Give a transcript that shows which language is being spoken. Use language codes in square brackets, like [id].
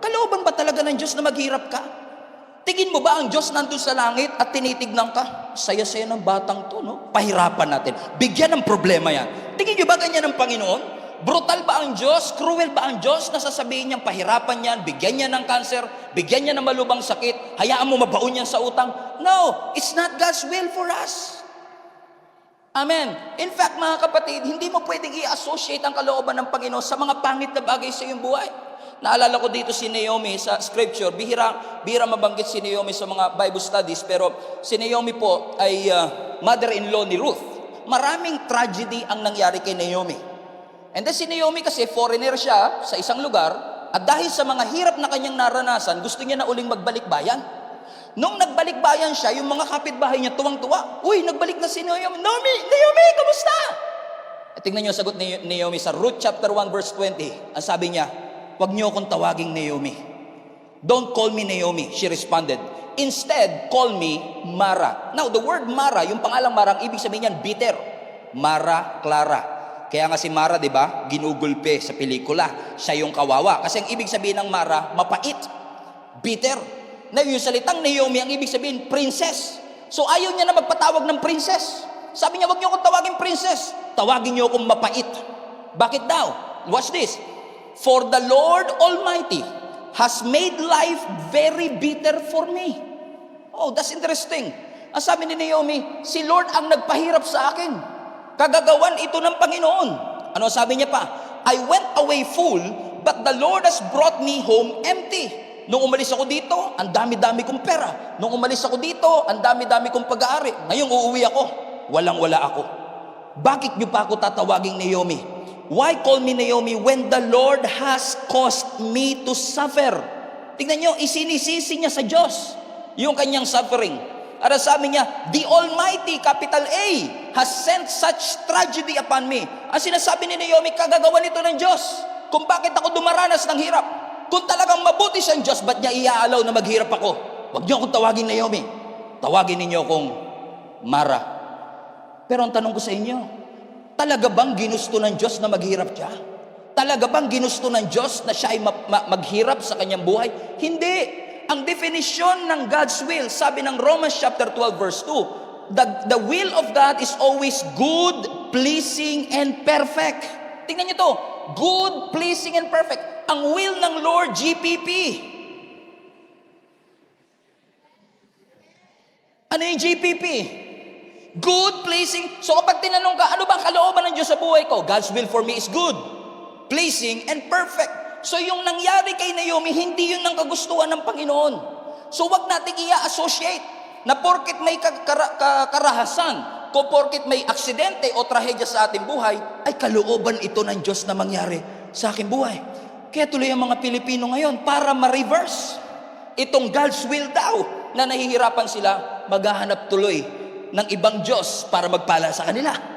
[tl] Kalooban ba talaga ng Diyos na maghirap ka? Tingin mo ba ang Diyos nandun sa langit at tinitignan ka? Saya-saya ng batang to, no? Pahirapan natin. Bigyan ng problema yan. Tingin nyo ba ganyan ng Panginoon? Brutal ba ang Diyos? Cruel ba ang Diyos na sasabihin niyang pahirapan yan, bigyan niya ng cancer, bigyan niya ng malubang sakit, hayaan mo mabaon yan sa utang? [en] No, it's not God's will for us. Amen. [tl] In fact, mga kapatid, hindi mo pwedeng i-associate ang kalooban ng Panginoon sa mga pangit na bagay sa iyong buhay. Naalala ko dito si Naomi sa scripture. Bihira mabanggit si Naomi sa mga Bible studies, pero si Naomi po ay mother-in-law ni Ruth. Maraming tragedy ang nangyari kay Naomi. And then si Naomi kasi foreigner siya sa isang lugar, at dahil sa mga hirap na kanyang naranasan, gusto niya na uling magbalik bayan. Nung nagbalik bayan siya, yung mga kapitbahay niya tuwang-tuwa. Uy, nagbalik na si Naomi. Naomi, kamusta? At tingnan niyo ang sagot ni Naomi sa Ruth chapter 1 verse 20. Ang sabi niya, huwag niyo akong tawaging Naomi. [en] Don't call me Naomi, she responded. Instead, call me Mara. Now, the word Mara, [tl] yung pangalang Mara, ang ibig sabihin niyan, [en] bitter. [tl] Mara Clara. Kaya nga si Mara, di ba, ginugulpe sa pelikula. Siya yung kawawa. Kasi ang ibig sabihin ng Mara, mapait. Bitter. Na yung salitang Naomi, ang ibig sabihin, princess. So ayaw niya na magpatawag ng princess. Sabi niya, wag niyo akong tawagin princess. Tawagin niyo akong mapait. Bakit daw? Watch this. [en] For the Lord Almighty has made life very bitter for me. Oh, that's interesting. [tl] Ang sabi ni Naomi, si Lord ang nagpahirap sa akin. Kagagawan ito ng Panginoon. Ano sabi niya pa? [en] I went away full, but the Lord has brought me home empty. [tl] Nung umalis ako dito, ang dami-dami kong pera. Nung umalis ako dito, ang dami-dami kong pag-aari. Ngayong uuwi ako, walang-wala ako. Bakit niyo pa ako tatawaging Naomi? [en] Why call me Naomi when the Lord has caused me to suffer? [tl] Tingnan niyo, isinisisi niya sa Diyos yung kanyang suffering. At sabi niya, [en] the Almighty, capital A, has sent such tragedy upon me. [tl] Ang sinasabi ni Naomi, kagagawan ito ng Diyos. Kung bakit ako dumaranas ng hirap. Kung talagang mabuti siyang Diyos, ba't niya iaalaw na maghirap ako? Huwag niyo akong tawagin Naomi. Tawagin ninyo akong Mara. Pero ang tanong ko sa inyo, talaga bang ginusto ng Diyos na maghirap siya? Talaga bang ginusto ng Diyos na siya ay maghirap sa kanyang buhay? Hindi. Ang definition ng God's will, sabi ng Romans chapter 12 verse 2, [en] the will of God is always good, pleasing, and perfect. [tl] Tingnan niyo to, [en] good, pleasing, and perfect. [tl] Ang will ng Lord, GPP. Ano yung GPP? [en] Good, pleasing. [tl] So kapag tinanong ka, ano bang kalooban ng Diyos sa buhay ko? [en] God's will for me is good, pleasing, and perfect. [tl] So yung nangyari kay Naomi, hindi yun ang kagustuhan ng Panginoon. So wag natin i-associate na porket may karahasan, kung porket may aksidente o trahedya sa ating buhay, ay kalooban ito ng Diyos na mangyari sa aking buhay. Kaya tuloy ang mga Pilipino ngayon, para ma-reverse itong God's will daw, na nahihirapan sila, maghahanap tuloy ng ibang Diyos para magpala sa kanila.